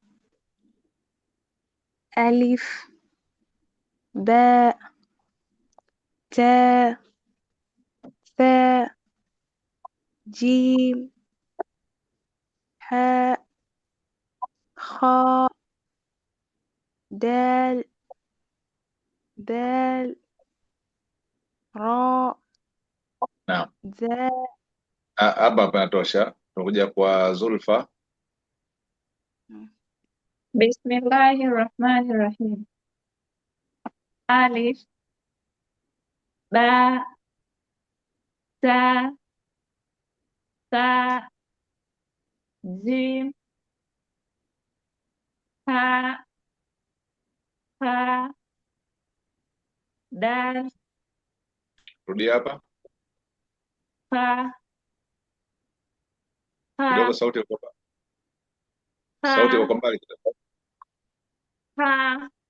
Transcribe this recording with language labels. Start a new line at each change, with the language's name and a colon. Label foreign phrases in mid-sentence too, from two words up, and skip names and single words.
Arabic: ألف باء تاء ثاء جيم حاء خاء دال دال راء Naam. ذال.
Swahili: Hapa panatosha. Tunakuja kwa Zulfa.
Arabic: بسم الله الرحمن الرحيم. ألف باء تاء ثاء جيم حاء دال
Swahili: Rudia hapa
Arabic: ha
Swahili: kidogo, sauti iko mbali kidogo.
Arabic: ha